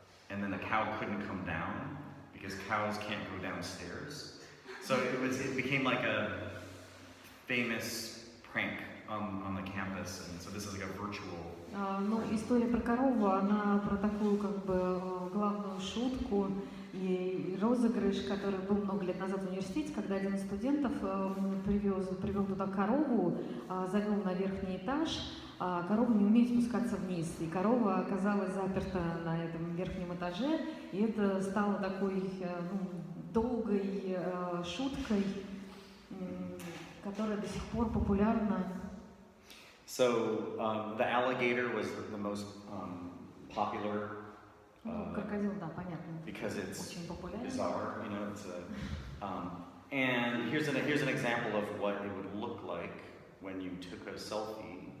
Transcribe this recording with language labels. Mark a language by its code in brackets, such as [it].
[en] And then the cow couldn't come down because cows can't go downstairs. So it became like a famous prank on the campus, and so this is like a virtual. [ru] Ну, история про корову, она про такую как бы главную шутку и розыгрыш, который был много лет назад в университете, когда один из студентов привел туда корову, завел на верхний этаж. Корова не умеет спускаться вниз, и корова оказалась заперта на этом верхнем этаже, и это стало такой долгой шуткой, которая до сих пор популярна. [en] So the alligator was the most popular. [ru] Крокодил, да, понятно. [en] Because it's [ru] очень популярен. [en] bizarre, you know. It's and here's an example of what it would look like when you took a selfie.